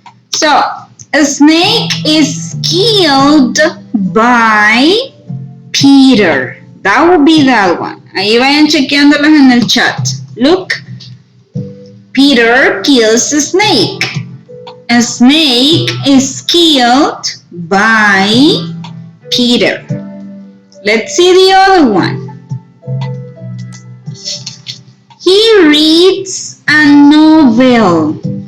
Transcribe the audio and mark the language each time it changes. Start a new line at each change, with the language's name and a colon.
English: So, a snake is killed by Peter. That would be that one.
Spanish: Ahí vayan chequeándolas en el chat.
English: Look. Peter kills a snake. A snake is killed by Peter. Let's see the other one. He reads a novel.